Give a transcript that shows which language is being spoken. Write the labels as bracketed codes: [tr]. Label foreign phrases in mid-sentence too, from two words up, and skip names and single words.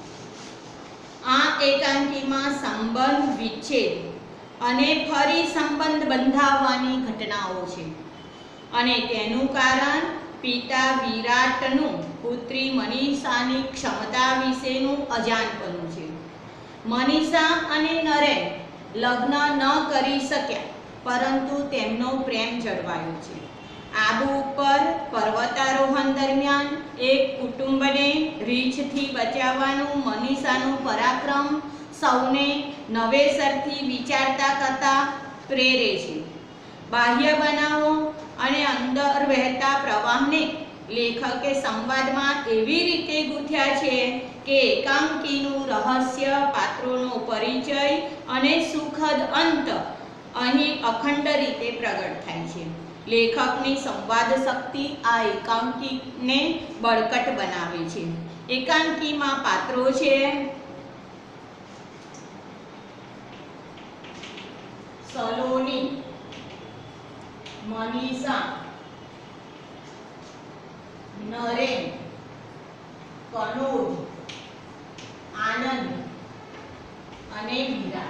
[gu] આ એકાંકીમાં સંબંધ, વિચ્છેદ અને ફરી સંબંધ બંધાવવાની ઘટનાઓ છે અને તેનું કારણ પિતા વિરાટનું પુત્રી મનીષાની ક્ષમતા વિશેનું અજાણપણું છે। મનીષા અને નરેન લગ્ન ન કરી શક્યા, પરંતુ તેમનો પ્રેમ જળવાયો છે। આબુ પર પર્વતારોહણ દરમિયાન એક કુટુંબને રીછથી બચાવવાનું મનીષાનું પરાક્રમ સૌને નવેસરથી વિચારતા કરતા પ્રેરે છે। બાહ્ય બનાવો અને અંદર વહેતા પ્રવાહને લેખકે સંવાદમાં એવી રીતે ગૂંથ્યા છે કે એકાંકીનું રહસ્ય, પાત્રોનો પરિચય અને સુખદ અંત અહીં અખંડ રીતે પ્રગટ થાય છે। લેખકની સંવાદ શક્તિ આ એકાંકીને બળકટ બનાવે છે। એકાંકીમાં પાત્રો છે સલોની, મનીષા, નરેન, કનોજ, આનંદ અને વિરાટ।